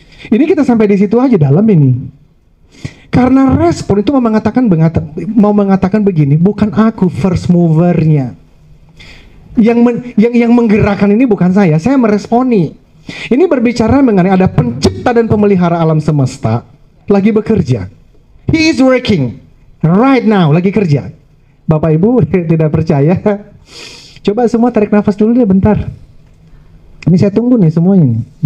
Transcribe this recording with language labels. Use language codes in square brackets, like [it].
[id] Ini kita sampai di situ aja dalam ini. Karena respon itu mau mengatakan begini, bukan aku first movernya. Yang menggerakkan ini bukan saya meresponi. Ini berbicara mengenai ada pencipta dan pemelihara alam semesta lagi bekerja. [en] He is working right now, [id] lagi kerja. Bapak Ibu tidak percaya? Coba semua tarik nafas dulu deh bentar. Ini saya tunggu nih semuanya.